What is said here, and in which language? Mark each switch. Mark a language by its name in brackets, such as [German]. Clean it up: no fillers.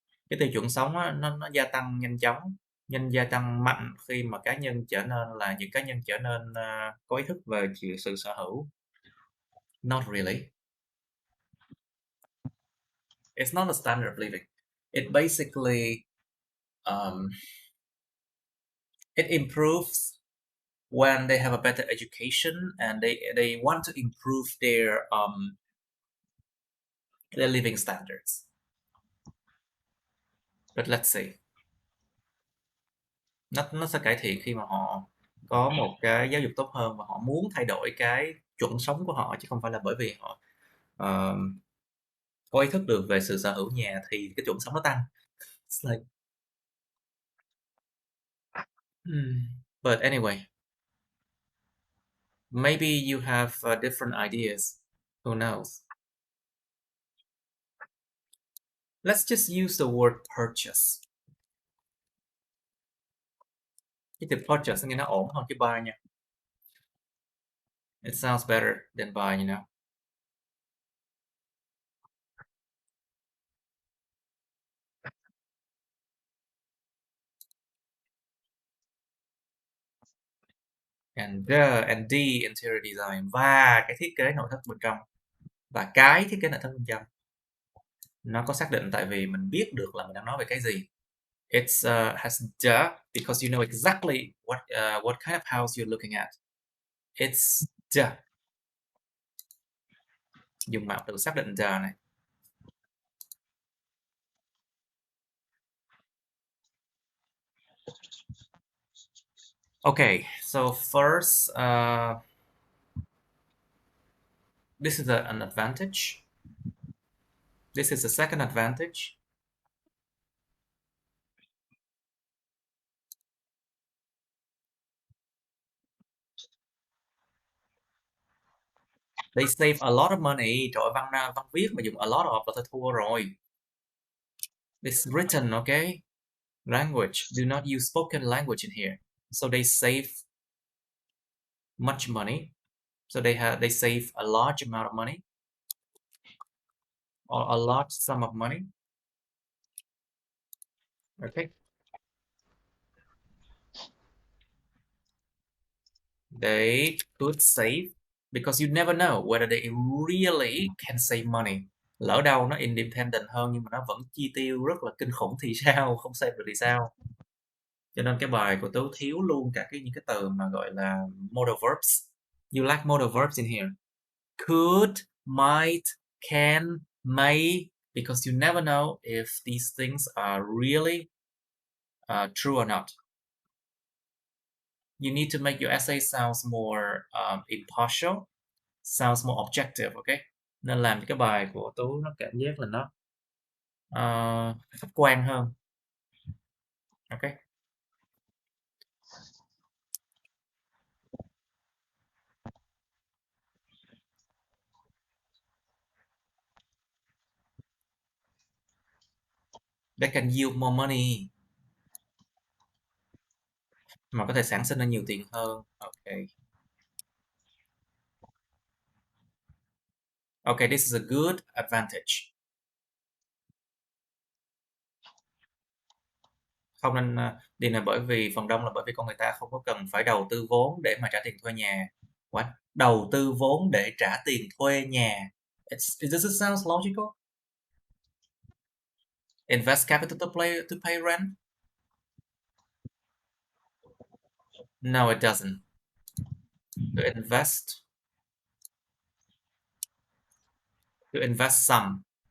[Vietnamese] Cái tiêu chuẩn sống á, nó gia tăng nhanh chóng, gia tăng mạnh khi mà những cá nhân trở nên có ý thức về sự sở hữu. [English] Not really. It's not a standard of living. It basically it improves when they have a better education and they want to improve their living standards. But let's see. [Vietnamese] Nó sẽ cải thiện khi mà họ có một cái giáo dục tốt hơn và họ muốn thay đổi cái chuẩn sống của họ chứ không phải là bởi vì họ có ý thức được về sự sở hữu nhà thì cái chuẩn sống nó tăng. [English] It's like... But anyway, maybe you have different ideas. Who knows? Let's just use the word purchase. [Vietnamese] Cái từ purchase nghe nó ổn hơn cái buy nha. [English] It sounds better than buy, you know. And D interior design, [Vietnamese] và cái thiết kế nội thất bên trong, và cái thiết kế nội thất bên trong nó có xác định tại vì mình biết được là mình đang nói về cái gì. [English] It's has the because you know exactly what kind of house you're looking at. It's the. [Vietnamese] Dùng mạo từ xác định the này. [English] Okay, so first, this is an advantage. This is the second advantage. They save a lot of money. [Vietnamese] Trời ơi, văn viết mà dùng a lot of là thôi thua rồi. [English] It's written, okay? Language. Do not use spoken language in here. So they save much money. So they save a large amount of money. Or a large sum of money. Okay. They could save because you never know whether they really can save money. [Vietnamese] Lỡ đâu nó independent hơn nhưng mà nó vẫn chi tiêu rất là kinh khủng thì sao? Không save được thì sao? Cho nên cái bài của Tú thiếu luôn cả những cái từ mà gọi là modal verbs. [English] You like modal verbs in here. Could, might, can, may, because you never know if these things are really true or not. You need to make your essay sounds more impartial, sounds more objective, okay? [Vietnamese] Nên làm cho cái bài của Tú nó cảm giác là nó khách quan hơn. [English] Okay. They can yield more money. [Vietnamese] Mà có thể sản sinh ra nhiều tiền hơn. [English] Okay. Okay, this is a good advantage. [Vietnamese] Không nên điều này bởi vì phần đông là bởi vì con người ta không có cần phải đầu tư vốn để mà trả tiền thuê nhà. [English] What? [Vietnamese] Đầu tư vốn để trả tiền thuê nhà. [English] Does it sound logical? Invest capital to pay rent? No, it doesn't. To invest some.